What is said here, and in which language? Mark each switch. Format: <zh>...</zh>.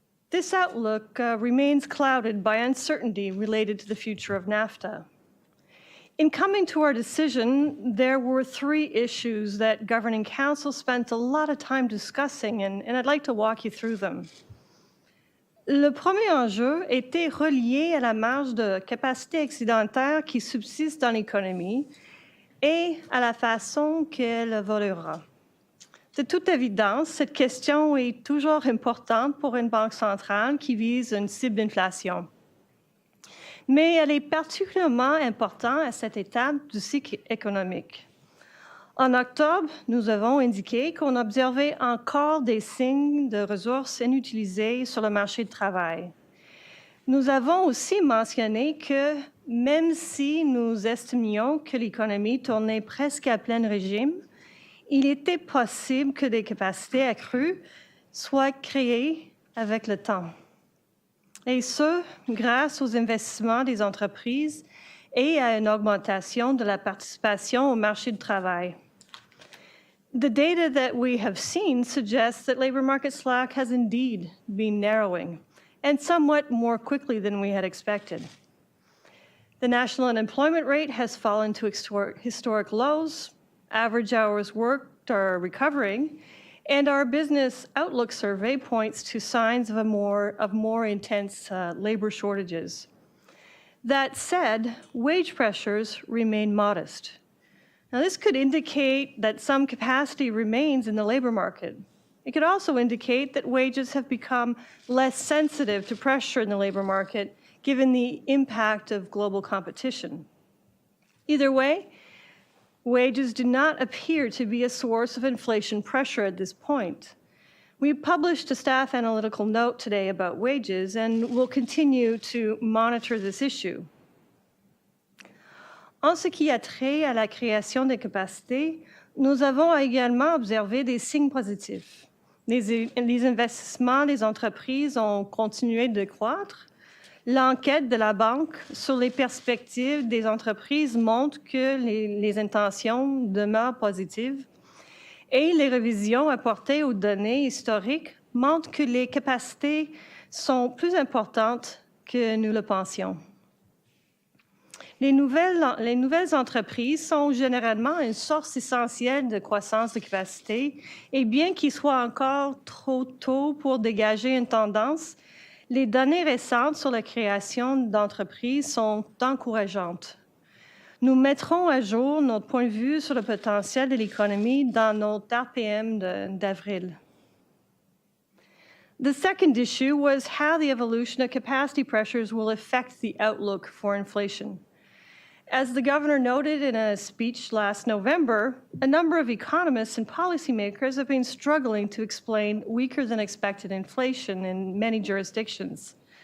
<en>This outlook remains clouded by uncertainty related to the future of NAFTA. In coming to our decision, there were 3 issues that Governing Council spent a lot of time discussing, and I'd like to walk you through them.</en> <fr>Le premier enjeu était relié à la marge de capacité excédentaire qui subsiste dans l'économie et à la façon qu'elle évoluera. De toute évidence, cette question est toujours importante pour une banque centrale qui vise une cible d'inflation. Mais elle est particulièrement importante à cette étape du cycle économique. En octobre, nous avons indiqué qu'on observait encore des signes de ressources inutilisées sur le marché du travail. Nous avons aussi mentionné que même si nous estimions que l'économie tournait presque à plein régime, il était possible que des capacités accrues soient créées avec le temps. Et ce, grâce aux investissements des entreprises et à une augmentation de la participation au marché du travail.</fr> <en>The data that we have seen suggests that labor market slack has indeed been narrowing, and somewhat more quickly than we had expected. The national unemployment rate has fallen to historic lows, average hours worked are recovering, and our business outlook survey points to signs of more intense labor shortages. That said, wage pressures remain modest. Now, this could indicate that some capacity remains in the labor market. It could also indicate that wages have become less sensitive to pressure in the labor market, given the impact of global competition. Either way, wages do not appear to be a source of inflation pressure at this point. We published a staff analytical note today about wages, and will continue to monitor this issue.</en> <fr>En ce qui a trait à la création des capacités, nous avons également observé des signes positifs. Les investissements des entreprises ont continué de croître. L'enquête de la Banque sur les perspectives des entreprises montre que les intentions demeurent positives. Et les révisions apportées aux données historiques montrent que les capacités sont plus importantes que nous le pensions. Les nouvelles entreprises sont généralement une source essentielle de croissance de capacité, et bien qu'il soit encore trop tôt pour dégager une tendance, les données récentes sur la création d'entreprises sont encourageantes. Nous mettrons à jour notre point de vue sur le potentiel de l'économie dans notre RPM d'avril.</fr> <en>The second issue was how the evolution of capacity pressures will affect the outlook for inflation. As the governor noted in a speech last November, a number of economists and policymakers have been struggling to explain weaker than expected inflation in many jurisdictions.</en>